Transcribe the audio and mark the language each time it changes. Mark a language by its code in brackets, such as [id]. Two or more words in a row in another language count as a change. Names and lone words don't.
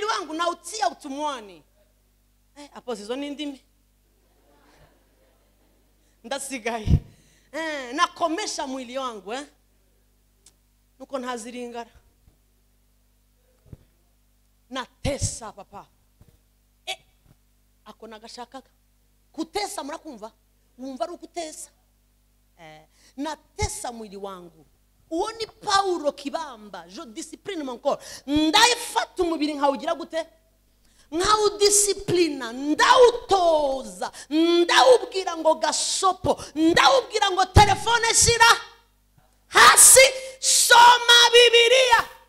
[rn] wangu nautia utumwani. Aposto izo n'indimi ndasigaye. Nakomesha mwili wangu nuko ntaziringara. Natesa papa. Ako nagashakaga kutesa, murakumva? Mwumva ari ukutesa. Natesa mwili wangu. Uwo ni Paulo kibamba. [fr] Je discipline mon corps. [rn] Ndayifata umubiri nkawugira gute? Nkawudisciplina, ndawutoza, ndawubwira ngo gasopo, ndawubwira ngo telefone shira hasi, soma Bibiliya.